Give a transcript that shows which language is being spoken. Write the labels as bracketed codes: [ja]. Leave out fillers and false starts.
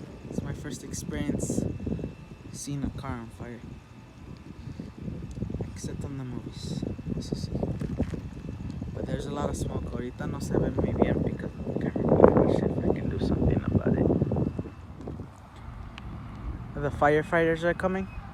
[en] It's my first experience seeing a car on fire, except on the movies. [es] Eso sí. [en] But there's a lot of smoke. [es] Ahorita no se ve muy bien [en] because of the camera. Let's see if I can do something about it. The firefighters are coming.